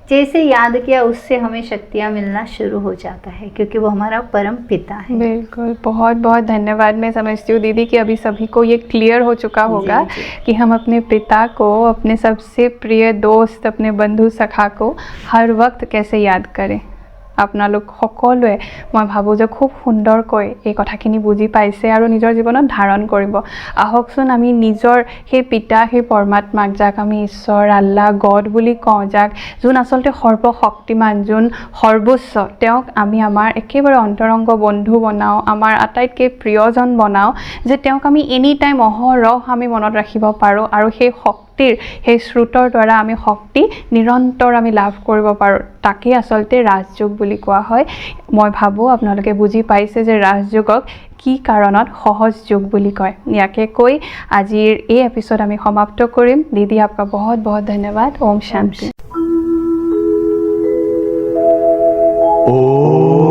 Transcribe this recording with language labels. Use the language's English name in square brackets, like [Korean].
[Hindi] जैसे याद किया उससे हमें शक्तियाँ मिलना शुरू हो जाता है, क्योंकि वो हमारा परम पिता है। बिल्कुल, बहुत बहुत धन्यवाद। मैं समझती हूँ दीदी कि अभी सभी को ये क्लियर हो चुका होगा कि हम अपने पिता को, अपने सबसे प्रिय दोस्त, अपने बंधु सखा को हर वक्त कैसे याद करें। [Assamese] আপোনালোক সকলোৱে মই ভাবোঁ যে খুব সুন্দৰকৈ এই কথাখিনি বুজি পাইছে আৰু নিজৰ জীৱনত ধাৰণ কৰিব। আহকচোন আমি নিজৰ সেই পিতা, সেই পৰমাত্মাক, যাক আমি ঈশ্বৰ আল্লাহ গড বুলি কওঁ, যাক যোন আচলতে সৰ্বশক্তিমান, যোন সৰ্বোচ্চ, তেওঁক আমি আমাৰ একেবাৰে অন্তৰংগ বন্ধু বনাওঁ, আমাৰ আটাইতকৈ প্ৰিয়জন বনাওঁ, যে তেওঁক আমি এনি টাইম অহৰহ আমি মনত ৰাখিব পাৰোঁ আৰু সেই শক্তিৰ, সেই স্ৰোতৰ দ্বাৰা আমি শক্তি নিৰন্তৰ আমি লাভ কৰিব পাৰোঁ। তাকেই আচলতে ৰাজযোগ বুলি কোৱা হয়। মই ভাবোঁ আপোনালোকে বুজি পাইছে যে ৰাজযোগক কি কাৰণত সহজ যোগ বুলি কয়। ইয়াকে কৈ আজিৰ এই এপিছড আমি সমাপ্ত কৰিম। [Hindi] দীদি आपका बहुत बहुत धन्यवाद। ओम शांति।